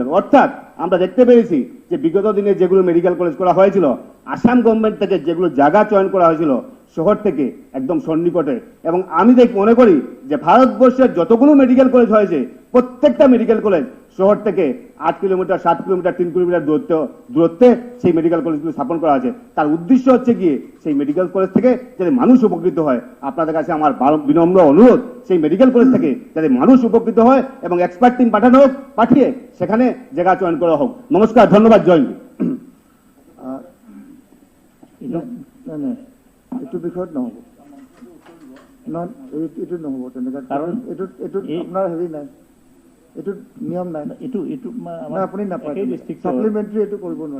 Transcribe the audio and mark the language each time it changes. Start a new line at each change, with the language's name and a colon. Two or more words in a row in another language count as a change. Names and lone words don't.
Bangla: অর্থাৎ আমরা দেখতে পেরেছি যে বিগত দিনে যেগুলো মেডিকেল কলেজ করা হয়েছিল, আসাম গভর্নমেন্ট থেকে যেগুলো জায়গা চয়ন করা হয়েছিল শহর থেকে একদম সন্নিকটে, এবং আমি মনে করি যে ভারতবর্ষের যতগুলো মেডিকেল কলেজ হয়েছে প্রত্যেকটা মেডিকেল কলেজ শহর থেকে 8 কিলোমিটার, 7 কিলোমিটার, 3 কিলোমিটার দূরত্বে সেই মেডিকেল কলেজগুলো স্থাপন করা আছে। তার উদ্দেশ্য হচ্ছে গিয়ে সেই মেডিকেল কলেজ থেকে যাতে মানুষ উপকৃত হয়। আপনাদের কাছে আমার বিনম্র অনুরোধ, সেই মেডিকেল কলেজ থেকে যাতে মানুষ উপকৃত হয় এবং
English: expert team
Bangla: পাঠানো হোক, পাঠিয়ে সেখানে জায়গা চয়ন করা হোক। নমস্কার, ধন্যবাদ,
Hindi: जय हिन्द।
Assamese: এইটো বিষয়ত নহ'ব, এইটো নহ'ব তেনেকুৱা, কাৰণ এইটোত আপোনাৰ হেৰি নাই, এইটোত নিয়ম নাই, আপুনি নাপায়, ছাপ্লিমেণ্টাৰী এইটো কৰিব নোৱাৰে।